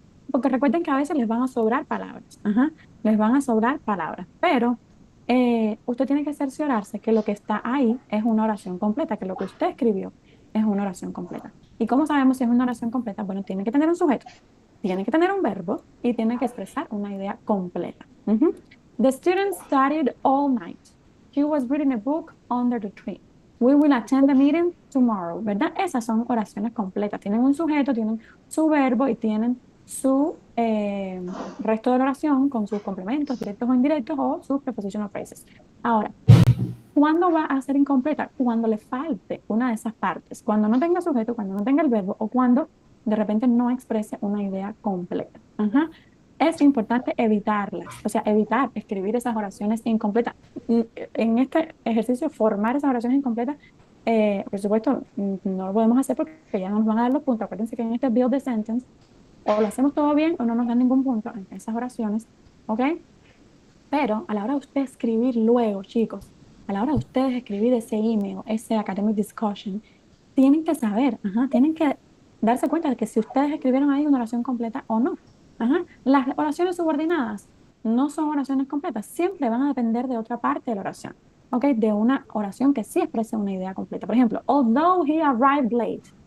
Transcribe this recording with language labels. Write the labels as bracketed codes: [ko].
[es] Porque recuerden que a veces les van a sobrar palabras, les van a sobrar palabras, pero usted tiene que cerciorarse que lo que está ahí es una oración completa, que lo que usted escribió es una oración completa. ¿Y cómo sabemos si es una oración completa? Bueno, tiene que tener un sujeto, tiene que tener un verbo y tiene que expresar una idea completa. [en] The student studied all night. He was reading a book under the tree. We will attend the meeting tomorrow, [es] ¿verdad? Esas son oraciones completas. Tienen un sujeto, tienen su verbo y tienen su resto de la oración con sus complementos, directos o indirectos, o sus prepositional phrases. Ahora, ¿cuándo va a ser incompleta? Cuando le falte una de esas partes, cuando no tenga sujeto, cuando no tenga el verbo o cuando de repente no exprese una idea completa. Es importante evitarlas, o sea, evitar escribir esas oraciones incompletas. En este ejercicio, formar esas oraciones incompletas, por supuesto, no lo podemos hacer porque ya no nos van a dar los puntos. Acuérdense que en este build the sentence, o lo hacemos todo bien o no nos dan ningún punto en esas oraciones, ¿ok? Pero a la hora de ustedes escribir luego, chicos, a la hora de ustedes escribir ese email, ese academic discussion, tienen que saber, tienen que darse cuenta de que si ustedes escribieron ahí una oración completa o no. Las oraciones subordinadas no son oraciones completas, siempre van a depender de otra parte de la oración, ¿ok? De una oración que sí exprese una idea completa. Por ejemplo, [en] although he arrived late.